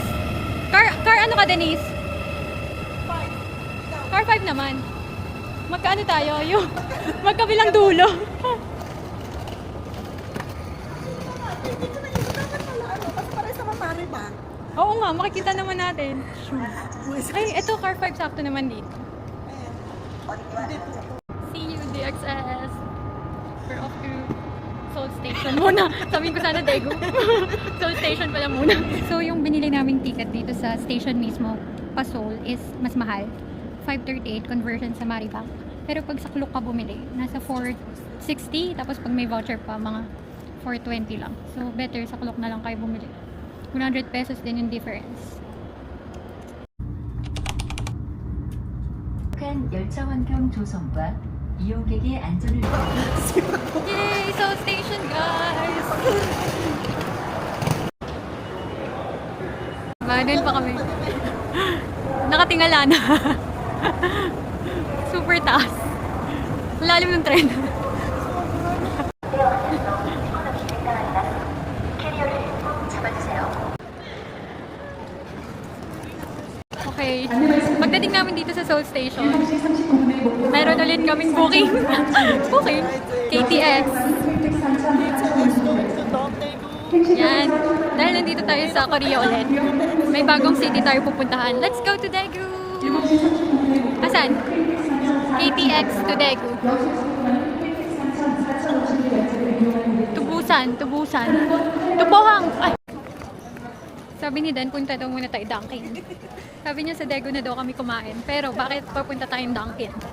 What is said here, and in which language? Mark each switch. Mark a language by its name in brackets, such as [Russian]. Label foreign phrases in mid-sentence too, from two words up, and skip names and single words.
[Filipino] Car ano ka, Denise? Car 5 naman. Magkaano tayo? Yung magkabilang dulo. Dito na yun. Dapat pala ano. Kasi parang sa matari ba? Oo nga, makikita naman natin. Ay, eto, car 5 sakto naman dito. [English] See you, DXS. We're off to Seoul Station muna. [Filipino] Sabihin ko sana Daegu. Seoul Station pala muna. So, yung binili naming ticket dito sa station mismo, pa Seoul, is mas mahal. 538 conversion sa Maribank. Pero pag sa Klook ka bumili, nasa 460. Tapos pag may voucher pa, mga 420 lang. [English] So, better [Filipino] sa Klook na lang kayo bumili. 100 pesos din yung difference. [Korean] 북한 열차 환경 조성과 이용객의 안전을 위해 [Filipino] Yay! Seoul Station, guys! Doon pa kami. Nakatingala na. Super taas. Lalim ng tren. Okay. Pagdating namin dito sa Seoul Station, meron ulit kaming booking. Booking. KTX. Yan. Dahil nandito tayo sa Korea ulit. May bagong city tayo pupuntahan. [English] Let's go to Daegu! Asan? KTX to Daegu. [Filipino] Tubusan. Tupohang! Ay! Sabi ni Dan, punta daw muna tayo Dunkin. Sabi niya sa Daegu na daw kami kumain. Pero bakit papunta tayong Dunkin?